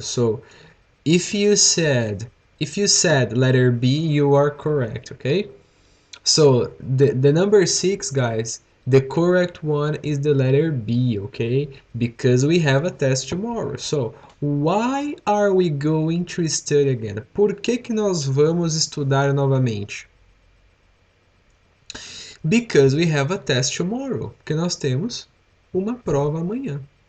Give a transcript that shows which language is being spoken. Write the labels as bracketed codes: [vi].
[en] So if you said letter B, you are correct, okay? So the number 6, guys, the correct one is the letter B, okay? Because we have a test tomorrow. So why are we going to study again? [pt] Por que que nós vamos estudar novamente? [en] Because we have a test tomorrow. [pt] Porque nós temos uma prova amanhã.